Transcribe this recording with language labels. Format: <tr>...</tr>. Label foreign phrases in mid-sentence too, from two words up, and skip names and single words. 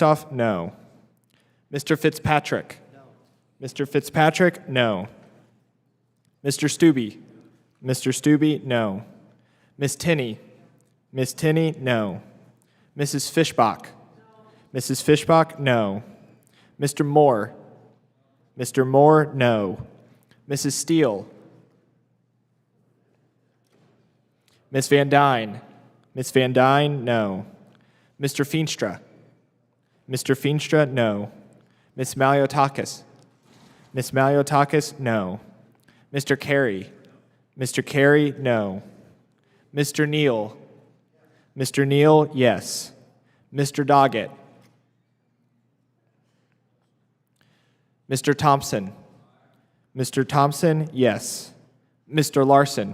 <en>Kustoff, no. Mr. Fitzpatrick? Mr. Fitzpatrick, no. Mr. Stubbe? Mr. Stubbe, no. Ms. Tinney? Ms. Tinney, no. Mrs. Fishbach? Mrs. Fishbach, no. Mr. Moore? Mr. Moore, no. Mrs. Steele? Ms. Van Dyne? Ms. Van Dyne, no. Mr. Feenstra? Mr. Feenstra, no. Ms. Maliotakis? Ms. Maliotakis, no. Mr. Carey? Mr. Carey, no. Mr. Neal? Mr. Neal, yes. Mr. Doggett? Mr. Thompson? Mr. Thompson, yes. Mr. Larson?</en>